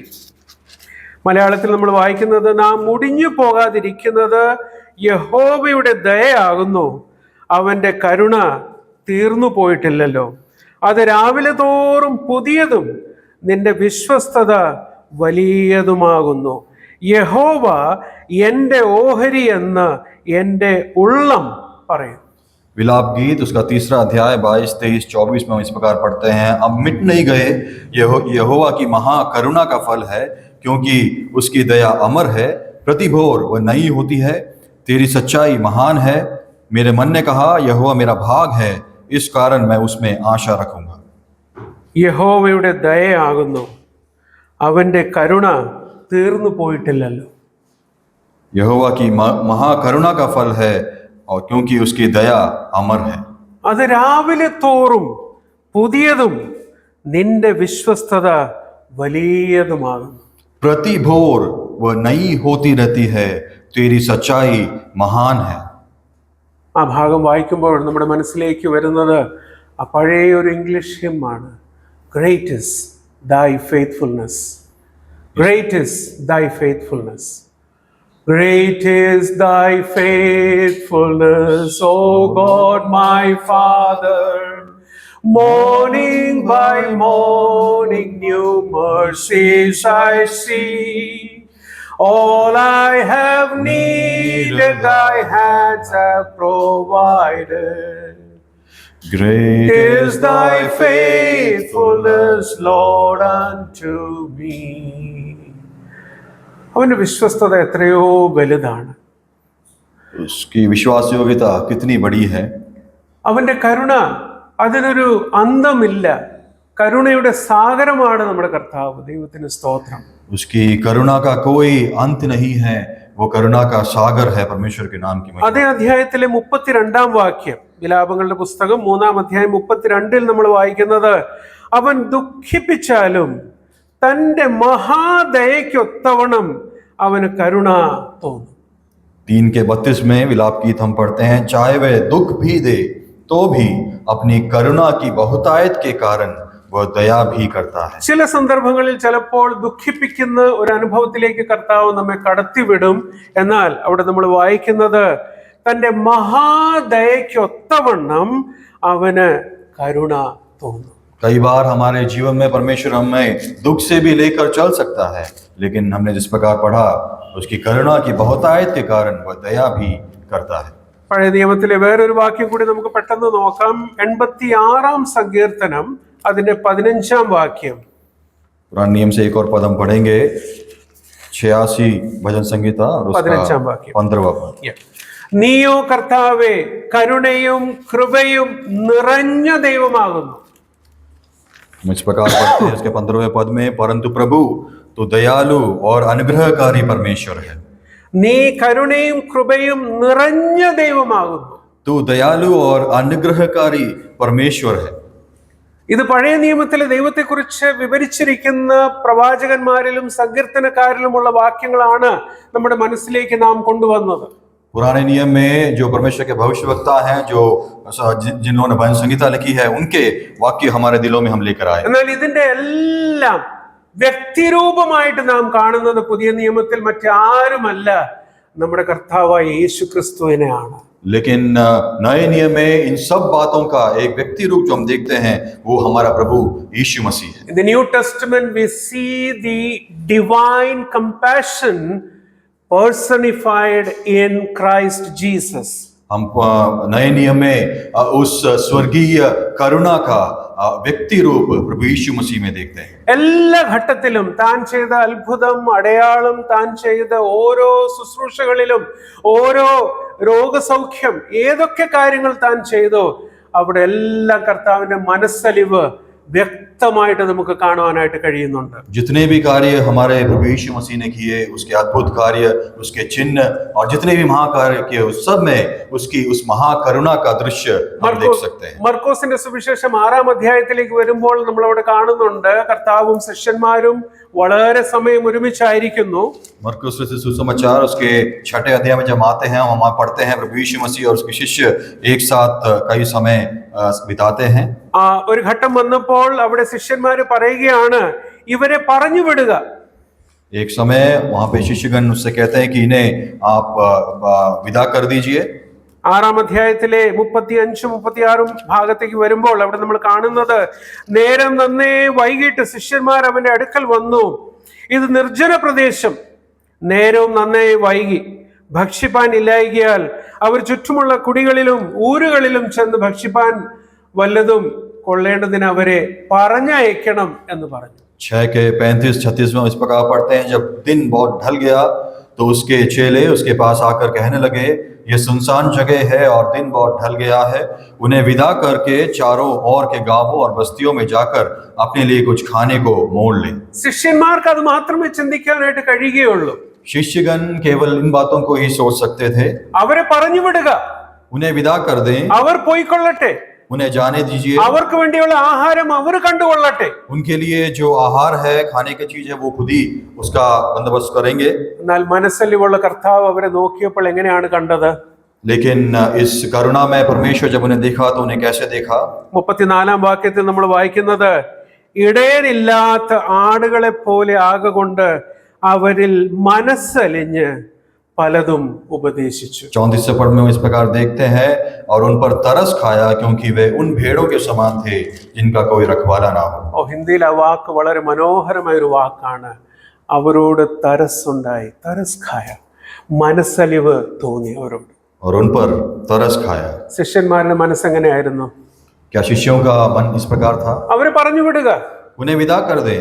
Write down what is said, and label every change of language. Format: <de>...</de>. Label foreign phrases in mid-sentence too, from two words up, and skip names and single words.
<ml>മലയാളത്തിൽ നമ്മൾ വായിക്കുന്നത്, നാം മുടിഞ്ഞു പോകാതിരിക്കുന്നത് യഹോവയുടെ ദയയാകുന്നു, അവന്റെ കരുണ തീർന്നു പോയിട്ടില്ലല്ലോ. അത് രാവിലെ തോറും പുതിയതും നിന്റെ വിശ്വസ്തത വലിയതുമാകുന്നു. യഹോവ എൻ്റെ ഓഹരി എന്ന് എൻ്റെ ഉള്ളം പറയും.</ml> <hi>विलाप गीत उसका 3रा अध्याय 22, 23, 24 में हम इस प्रकार पढ़ते हैं, अब मिट नहीं गए यहोवा की महा करुणा का फल है, क्योंकि उसकी दया अमर है, प्रतिभोर वह नई होती है, तेरी सच्चाई महान है। मेरे मन ने कहा, यहोवा मेरा भाग है, इस कारण मैं उसमें आशा रखूंगा.</hi> <ml>യഹോവയുടെ ദയയാകുന്നു, അവന്റെ കരുണ തീർന്നു പോയിട്ടില്ലല്ലോ.</ml> <hi>यहोवा की महा करुणा का फल है, और क्योंकि उसकी दया अमर है.</hi> <ml>അത് രാവിലെ തോറും പുതിയതും നിന്റെ വിശ്വസ്തത വലിയതുമാകുന്നു.</ml> <hi>प्रतिभोर वह नई होती रहती है, तेरी सच्चाई महान है.</hi> <ml>ആ ഭാഗം വായിക്കുമ്പോൾ നമ്മുടെ മനസ്സിലേക്ക് വരുന്നത് ആ പഴയ ഒരു ഇംഗ്ലീഷ് ഹിമ്മാണ്,</ml> <en>Great is thy faithfulness, great is thy faithfulness. Great is thy faithfulness, O God my Father. Morning by morning new mercies I see. All I have needed thy hands have provided. Great is thy faithfulness, Lord, unto me.</en> <ml>അവന്റെ വിശ്വസ്തത എത്രയോ വലുതാണ്.</ml> <hi>उसकी विश्वास योग्यता कितनी बड़ी है.</hi> <ml>അവന്റെ കരുണ, അതിനൊരു അന്തമില്ല. കരുണയുടെ സാഗരമാണ് നമ്മുടെ കർത്താവ്. ദൈവത്തിന് സ്തോത്രം.</ml> <hi>उसकी करुणा का कोई अंत नहीं है, वो करुणा का सागर है. परमेश्वर के नाम की महिमा.</hi> <ml>അതേ അധ്യായത്തിലെ 32-ാം വാക്യം, വിലാപങ്ങളുടെ പുസ്തകം 3-ാം അധ്യായം 32-ൽ നമ്മൾ വായിക്കുന്നത്, അവൻ ദുഃഖിപ്പിച്ചാലും തന്റെ മഹാദയയ്ക്കൊത്തവണ്ണം അവന് കരുണ തോന്നും.</ml> <hi>3 के 32 में विलाप गीत हम पढ़ते हैं, चाहे वह दुख भी दे तो भी अपनी करुणा की बहुतायत के कारण वह दया भी करता है.</hi> <ml>ചില സന്ദർഭങ്ങളിൽ ചിലപ്പോൾ ദുഃഖിപ്പിക്കുന്ന ഒരു അനുഭവത്തിലേക്ക് കർത്താവ് നമ്മെ കടത്തിവിടും. എന്നാൽ അവിടെ നമ്മൾ വായിക്കുന്നത്, തന്റെ മഹാദയയ്ക്കൊത്തവണ്ണം അവന് കരുണ തോന്നും.</ml> <hi>कई बार हमारे जीवन में परमेश्वर हमें दुख से भी लेकर चल सकता है, लेकिन हमने जिस प्रकार पढ़ा, उसकी करुणा की बहुतायत के कारण वह दया भी करता है.</hi> <ml>പഴയ നിയമത്തിലെ വേറൊരു വാക്യം കൂടി നമുക്ക് പെട്ടെന്ന് നോക്കാം. 86-ാം സങ്കീർത്തനം അതിന്റെ 15-ാം വാക്യം.</ml> <hi>पुराने नियम से एक और पद हम पढ़ेंगे, 86 भजन संहिता और उसका</hi> <ml>15-ാം വാക്യം.</ml> <hi>15वां पद.</hi> <ml>നീയോ കർത്താവേ കരുണയും കൃപയും നിറഞ്ഞ ദൈവമാകുന്നു.</ml> <hi>हम इस प्रकार पढ़ते हैं उसके 15वें पद में, परंतु प्रभु तो दयालु और अनुग्रहकारी परमेश्वर है.</hi> <ml>നീ കരുണയും കൃപയും നിറഞ്ഞ ദൈവമാകുന്നു.</ml> <hi>तू दयालु और अनुग्रहकारी परमेश्वर है.</hi> <ml>ഇത് പഴയ നിയമത്തിലെ ദൈവത്തെക്കുറിച്ച് വിവരിച്ചിരിക്കുന്ന പ്രവാചകന്മാരിലും സങ്കീർത്തനക്കാരിലുമുള്ള വാക്യങ്ങളാണ് നമ്മുടെ മനസ്സിലേക്ക് നാം കൊണ്ടുവന്നത്.</ml> <hi>पुराने नियम में जो परमेश्वर के भविष्यवक्ता हैं, जो जिन्होंने भजन संहिता लिखी है, उनके वाक्य हमारे दिलों में हम लेकर आए.</hi> <ml>എന്നാൽ ഇതിന്റെ എല്ലാം വ്യക്തിരൂപമായിട്ട് നാം കാണുന്നത് പുതിയ നിയമത്തിൽ മറ്റാരുമല്ല, നമ്മുടെ കർത്താവായ യേശു ക്രിസ്തുവിനെയാണ്.</ml> <hi>लेकिन नए नियम में इन सब बातों का एक व्यक्ति रूप जो हम देखते हैं, वो हमारा प्रभु यीशु मसीह है.</hi> <en>In the New Testament we see the divine compassion personified in Christ Jesus.</en> <hi>हम नए नियम में उस स्वर्गीय करुणा का व्यक्ति रूप प्रभु यीशु मसीह में देखते हैं।</hi> <ml>എല്ലാ ഘട്ടത്തിലും താൻ ചെയ്ത അത്ഭുതം, അടയാളം, താൻ ചെയ്ത ഓരോ ശുശ്രൂഷകളിലും, ഓരോ രോഗസൗഖ്യം, ഏതൊക്കെ കാര്യങ്ങൾ താൻ ചെയ്തോ അവിടെ എല്ലാം കർത്താവിന്റെ മനസ്സലിവ് വ്യക്തമായിട്ട് നമുക്ക് കാണുവാനായിട്ട് കഴിയുന്നുണ്ട്.</ml> <hi>जितने भी कार्य हमारे प्रभु यीशु मसीह ने किए, उसके अद्भुत कार्य, उसके चिन्ह और जितने भी महाकार्य किए, उस सब में उसकी उस महाकरुणा का दृश्य हम देख सकते हैं।</hi> <ml>മർക്കോസിന്റെ സുവിശേഷം 6-ാം അധ്യായത്തിലേക്ക് വരുമ്പോൾ നമ്മൾ അവിടെ കാണുന്നുണ്ട് കർത്താവും ശിഷ്യന്മാരും വളരെ സമയം ഒരുമിച്ചായിരിക്കുന്നു.</ml> <hi>मरकुस रचित सुसमाचार उसके 6ठे अध्याय में जब आते हैं, हम पढ़ते हैं प्रभु यीशु मसीह और उसके शिष्य एक साथ कई समय बिताते हैं।</hi> <ml>ഒരു ഘട്ടം വന്നപ്പോൾ അവിടെ ശിഷ്യന്മാര് പറയുകയാണ്, ഇവരെ പറഞ്ഞു വിടുക.</ml> <hi>एक समय वहां पे शिष्यगण उससे कहते हैं कि इन्हें आप विदा कर दीजिए।</hi> <ml>6-ാം അധ്യായത്തിലെ 35-36 ഭാഗത്തേക്ക് വരുമ്പോൾ അവിടെ നമ്മൾ കാണുന്നത്, നേരം നന്നേ വൈകിട്ട് ശിഷ്യന്മാർ അവന്റെ അടുക്കൽ വന്നു. ഇത് നിർജ്ജന പ്രദേശം, നേരവും നന്നേ വൈകി, ഭക്ഷിപ്പാൻ ഇല്ലായികയാൽ അവർ ചുറ്റുമുള്ള കുടികളിലും ഊരുകളിലും ചെന്ന് ഭക്ഷിപ്പാൻ വല്ലതും കൊള്ളേണ്ടതിന് അവരെ പറഞ്ഞയക്കണം എന്ന് പറഞ്ഞു.</ml> <hi>6 के 35-36 में इस प्रकार पढ़ते हैं, जब दिन बहुत ढल गया तो उसके चेले उसके पास आकर कहने लगे, ये सुनसान जगह है और दिन बहुत ढल गया है, उन्हें विदा करके चारों ओर के गांवों और बस्तियों में जाकर अपने लिए कुछ खाने को मोल लें।</hi> <ml>ശിഷ്യന്മാർക്ക് അത് മാത്രമേ ചിന്തിക്കാനായിട്ട് കഴിയുകയുള്ളൂ.</ml> <hi>शिष्यगण केवल इन बातों को ही सोच सकते थे।</hi> <ml>അവരെ പറഞ്ഞു വിടുക,</ml> <hi>उन्हें विदा कर दें,</hi> <ml>അവർ പോയിക്കൊള്ളട്ടെ,</ml> <hi>उन्हें जाने दीजिए,</hi> <ml>അവർക്ക് വേണ്ടിയുള്ള ആഹാരം അവർ കണ്ടുകൊള്ളട്ടെ.</ml> <hi>उनके लिए जो आहार है, खाने की चीज है, वो खुद ही उसका बंदोबस्त करेंगे।</hi> <ml>എന്നാൽ മനസ്സലിവുള്ള കർത്താവ് അവരെ നോക്കിയപ്പോൾ എങ്ങനെയാണ് കണ്ടത്?</ml> <hi>लेकिन इस करुणा में परमेश्वर जब उन्हें देखा तो उन्हें कैसे देखा?</hi> <ml>34-ാം വാക്യത്തിൽ നമ്മൾ വായിക്കുന്നത്, ഇടയനില്ലാത്ത ആടുകളെ പോലെ ആകൊണ്ട് അവരിൽ മനസ്സലിഞ്ഞ് പലതും ഉപദേശിച്ചു.</ml> <hi>34 पद में इस प्रकार देखते हैं, और उन पर तरस खाया क्योंकि वे उन भेड़ों के समान थे जिनका कोई रखवाला ना हो।</hi> <ml>ഹിന്ദിയിൽ ആ വാക്ക് വളരെ മനോഹരമായ ഒരു വാക്കാണ്. അവരോട് തരസ്സുണ്ടായി,</ml> <hi>तरस खाया,</hi> <ml>മനസ്സലിവ് തോന്നി അവരോട്.</ml> <hi>और उन पर तरस खाया।</hi> <ml>ശിഷ്യന്മാരുടെ മനസ്സെങ്ങനെയായിരുന്നു?</ml> <hi>क्या शिष्यों का मन इस प्रकार था?</hi> <ml>അവരെ പറഞ്ഞു വിടുക,</ml> <hi>उन्हें विदा कर दें,</hi>